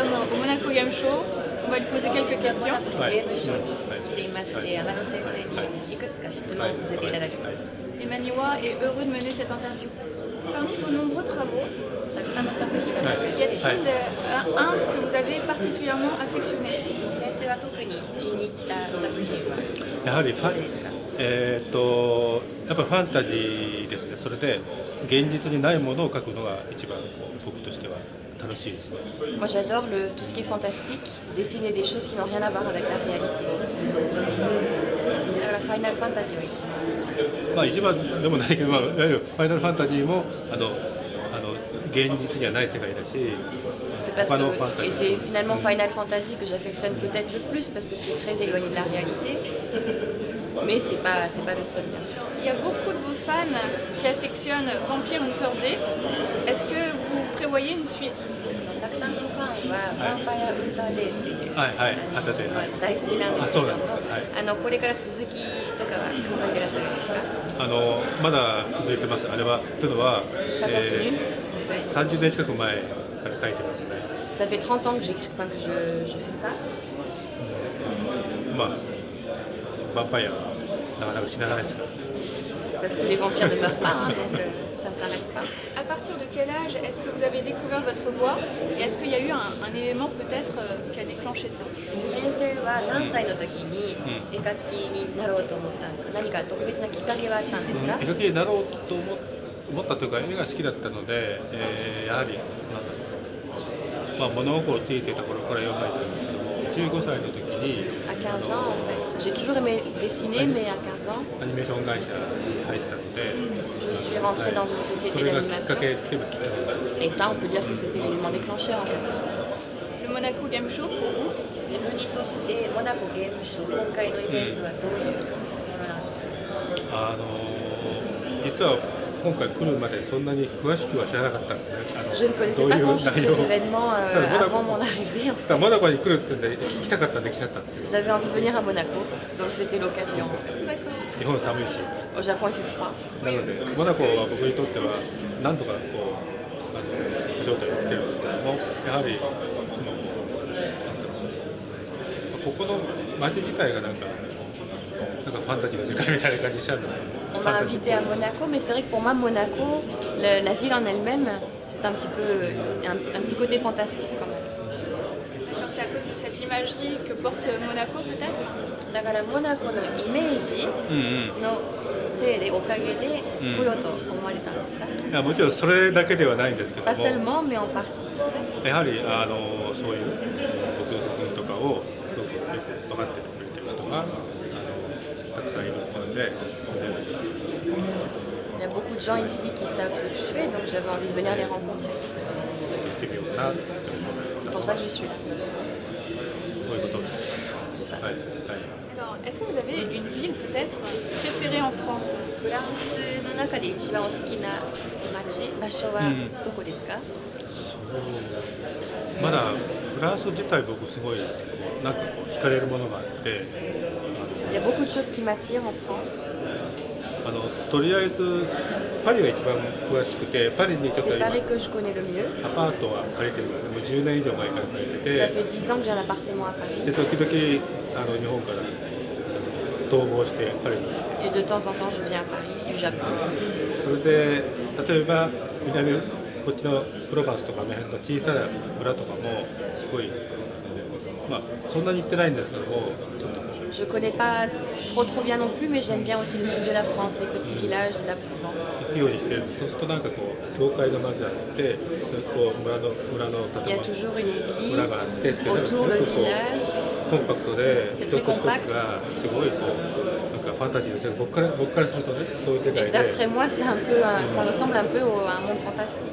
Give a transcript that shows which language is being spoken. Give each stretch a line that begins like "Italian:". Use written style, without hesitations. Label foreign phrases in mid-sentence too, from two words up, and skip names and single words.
French: au Monaco Game Show. On va lui poser quelques questions.
Japanese: ゲームショーに来ていまして、山野先生にいくつか質問させていただきます。
French: Emmanuel est heureux de mener cette interview. Parmi vos nombreux travaux,
Japanese: たくさんの作品がある。
French: y a-t-il un que vous avez particulièrement affectionné?
Japanese: 先生が特に気に入った作品はやはりどれですか？やっぱりファンタジーですね。それで現実にないものを描くのが一番僕としては楽しいですね。
French: Moi j'adore tout ce qui est fantastique, dessiner des choses qui n'ont rien à voir avec la réalité.
Japanese: だからファイナルファンタジーは一番。まあ一番でもないけど、いわゆるファイナルファンタジーも現実にはない世界だし、他のファンタジー。
French: Et c'est finalement Final Fantasy que j'affectionne peut-être le plus parce que c'est très éloigné de la réalité. Mais c'est pas le seul bien sûr. Il y a beaucoup de vos fans qui affectionnent Vampire Hunter D. Est-ce que vous prévoyez une suite?
Japanese: たくさんのファンはヴァンパイアウンターデーっていう大好きなんですけども、これから続きとかは考えてらっしゃるんですか？まだ続いてます。あれはというのは、30年近く前から書いてますね。
French: Ça fait 30 ans que je fais ça.
Japanese: まあヴァンパイアはなかなか死なないですから。
French: Parce que les vampires ne meurent pas, donc ça ne s'arrête pas. À partir de quel âge est-ce que vous avez découvert votre voix et est-ce qu'il y a eu un élément peut-être qui a déclenché ça?
Japanese: 先生は何歳の時に絵描きになろうと思ったんですか？何か特別なきっかけはあったんですか？絵描きになろうと思ったというか、絵が好きだったので、やはり物心ついていた頃から絵を描いたんですけども、15歳の時に
French: À 15 ans en fait. J'ai toujours aimé dessiner, mais à 15 ans,
Japanese: アニメーション会社に入ったので、
French: je suis rentrée dans une
Japanese: そ
French: société
Japanese: れがきっか
French: d'animation.
Japanese: けっていうのがきっかけです。
French: Et ça, on peut dire que c'était l'élément déclencheur en quelque sorte. Le Monaco Game Show pour vous?
Japanese: 自分にとってモナコゲームショー、今回のイベントはどういうものなんですか？実は今回来るまでそんなに詳しくは知らなかったんですね。
French: Je ne connaissais pas grand-chose cet événement avant mon arrivée. En fait.
Japanese: モナコに来るって言って行きたかったんで来ちゃったっていう。
French: J'avais envie de venir à Monaco, donc c'était l'occasion.
Japanese: 日本寒いし。
French: Au Japon, il fait froid.
Japanese: なのでモナコは僕にとっては何度か招待が来てるんですけども、やはりここの街自体がなんかファンタジーの世界みたいな感じしちゃうんですよね。
French: On m'a invité à Monaco, mais c'est vrai que pour moi, Monaco, la ville en elle-même, c'est un petit côté fantastique quand même. C'est à cause de cette imagerie que porte Monaco peut-être?
Japanese: だからモナコのイメージのせいでおかげで来ようと思われたんですか？いやもちろんそれだけではないんですけども、
French: Pas seulement, mais en partie.
Japanese: やはりそういう僕の作品とかをすごくよく分かっててくれてる人がたくさんいるので、
French: Il y a beaucoup de gens ici qui savent ce que je fais, donc j'avais envie de venir les rencontrer.
Japanese: 行ってみようかなって思って。
French: C'est pour ça que je suis là.
Japanese: そういうことです。
French: C'est ça.
Japanese: はいはい。
French: Alors, est-ce que vous avez une ville peut-être préférée en France?
Japanese: フランスの中で一番お好きな街、場所はどこですか？まだフランス自体僕すごいなんか惹かれるものがあって、
French: Il y a beaucoup de choses qui m'attirent en France.
Japanese: とりあえずパリが一番詳しくて、パリにちょっと
French: C'est
Japanese: 今
French: Paris que je connais le mieux.
Japanese: アパートは借りてるんですけども、10年以上前から借りて
French: Ça
Japanese: て、
French: fait 10 ans que j'ai un appartement à Paris.
Japanese: で時々日本から逃亡してパリに来て、
French: Et de temps en temps, je viens à Paris, du Japon.
Japanese: それで例えばこっちのプロバンスとかの辺の小さな村とかもすごいそんなに行ってないんですけども、ちょっと
French: Je connais pas trop bien non plus, mais j'aime bien aussi le sud de la France, les petits villages de la Provence.
Japanese: 行くようにしてる。そうするとなんか教会がまずあって、村の
French: Il y
Japanese: 建
French: a toujours une
Japanese: 物村
French: église
Japanese: があってっていうのがすご
French: autour
Japanese: く
French: le village.
Japanese: コンパクトで一つ
French: C'est
Japanese: 一
French: très
Japanese: つ
French: compact.
Japanese: がすごいなんかファンタジーですよ。僕からするとね、そういう世
French: Et
Japanese: 界で、
French: d'après moi, ça ressemble un peu à un monde fantastique.